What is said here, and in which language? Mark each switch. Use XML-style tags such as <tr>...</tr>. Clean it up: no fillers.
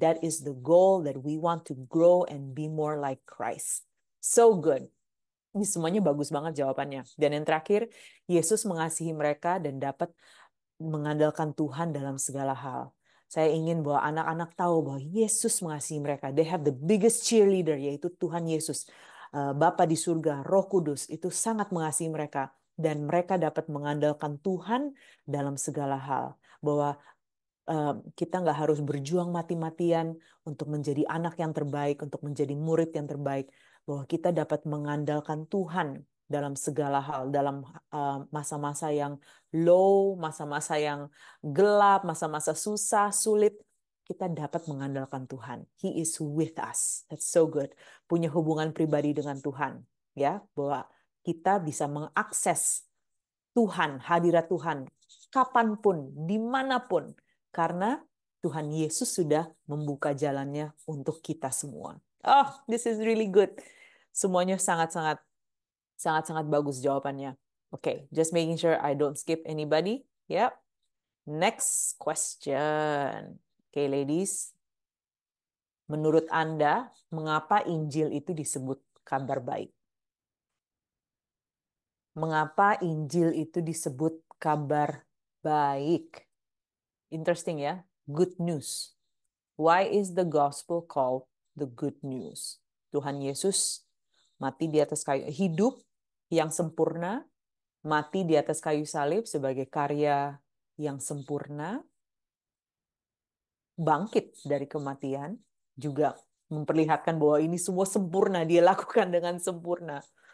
<en>That is the goal, that we want to grow and be more like Christ. So good.</en> <id>Ini semuanya bagus banget jawabannya. Dan yang terakhir, Yesus mengasihi mereka dan dapat mengandalkan Tuhan dalam segala hal. Saya ingin bahwa anak-anak tahu bahwa Yesus mengasihi mereka.</id> <en>They have the biggest cheerleader,</en> <id>yaitu</id> <en>Tuhan Yesus.</en> <id>Bapa di surga, Roh Kudus, itu sangat mengasihi mereka. Dan mereka dapat mengandalkan Tuhan dalam segala hal. Bahwa kita nggak harus berjuang mati-matian untuk menjadi anak yang terbaik, untuk menjadi murid yang terbaik. Bahwa kita dapat mengandalkan Tuhan dalam segala hal, dalam masa-masa yang low, masa-masa yang gelap, masa-masa susah, sulit, kita dapat mengandalkan Tuhan.</id> <en>He is with us. That's so good.</en> <id>Punya hubungan pribadi dengan Tuhan, ya, bahwa kita bisa mengakses Tuhan, hadirat Tuhan, kapanpun, dimanapun, karena Tuhan Yesus sudah membuka jalannya untuk kita semua.</id> <en>Oh, this is really good.</en> <id>Semuanya sangat-sangat bagus jawabannya.</id> <en>Okay, just making sure I don't skip anybody. Yep. Next question. Okay, ladies.</en> <id>Menurut Anda, mengapa Injil itu disebut kabar baik? Mengapa Injil itu disebut kabar baik?</id> <en>Interesting ya. Good news. Why is the gospel called the good news?</en> <id>Tuhan Yesus mati di atas kayu, hidup yang sempurna, mati di atas kayu salib sebagai karya yang sempurna, bangkit dari kematian, juga memperlihatkan bahwa ini semua sempurna, dia lakukan dengan sempurna.</id>